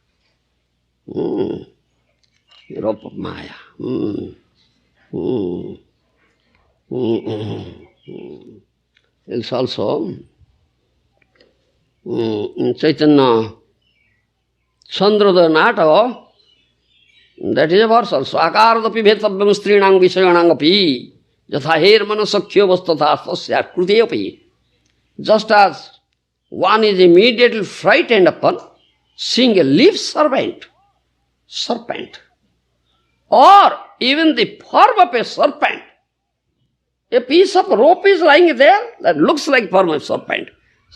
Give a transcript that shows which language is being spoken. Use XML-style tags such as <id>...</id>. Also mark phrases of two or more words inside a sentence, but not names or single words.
<en>The rope of Māyā. It's also in Chaitanya Chandrodaya Nataka, that is a verse also.</en> <sa>Akaradapi bhetavyam strīsaṅgi viṣayanāṅgapi yatha hermana sakhyo vastatha tasya krūteyapi.</sa> <en>Just as one is immediately frightened upon seeing a live serpent, or even the form of a serpent. A piece of rope is lying there that looks like form of serpent.</en>